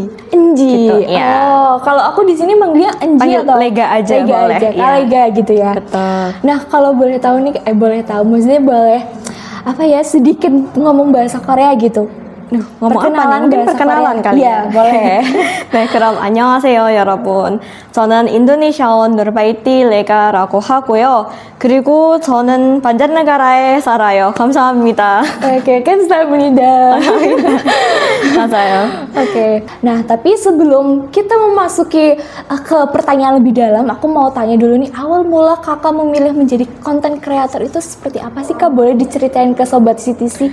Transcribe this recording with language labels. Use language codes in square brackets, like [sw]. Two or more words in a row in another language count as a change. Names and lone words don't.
[id] Enji. Gitu, ya. Oh, kalau aku di sini manggilnya Enji Panggil atau Lega aja Lega boleh. aja. Ya. Lega gitu ya. Betul. Nah, kalau boleh tahu nih, maksudnya boleh apa ya, sedikit ngomong bahasa Korea gitu. ngomong apa nih? Mungkin perkenalan kali ya. boleh. [ko] 네, 그럼 안녕하세요, 여러분. 저는 인도네시아원 누르바이티 레가라고 하고요. 그리고 저는 반잔나가라에 살아요. 감사합니다. [id] Oke, [ko] 감사합니다. 맞아요. [id] Oke. Nah, tapi sebelum kita memasuki ke pertanyaan lebih dalam, aku mau tanya dulu nih, awal mula kakak memilih menjadi konten kreator itu seperti apa sih Kak? Boleh diceritain ke Sobat CTC?